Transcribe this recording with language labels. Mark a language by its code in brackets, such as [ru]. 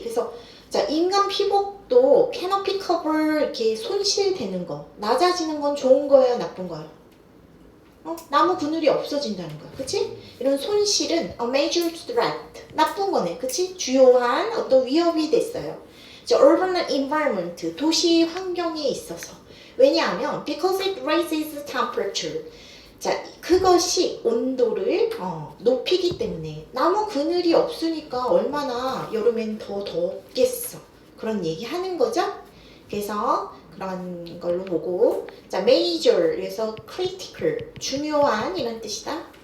[ko] 그래서 자, 인간 피복도 [en] canopy cover [ko] 이렇게 손실되는 거, 낮아지는 건 좋은 거예요, 나쁜 거예요? 나무 그늘이 없어진다는 거야, 그치? 이런 손실은 [en] a major threat, [ko] 나쁜 거네, 그치? 주요한 어떤 위협이 됐어요. 자, [en] urban environment, [ko] 도시 환경에 있어서. 왜냐하면 [en] because it raises temperature. [ko] 자, 그것이 온도를 높이기 때문에 나무 그늘이 없으니까 얼마나 여름엔 더 덥겠어. 그런 얘기 하는 거죠. 그래서 그런 걸로 보고 자 major 그래서 critical 중요한 이런 뜻이다.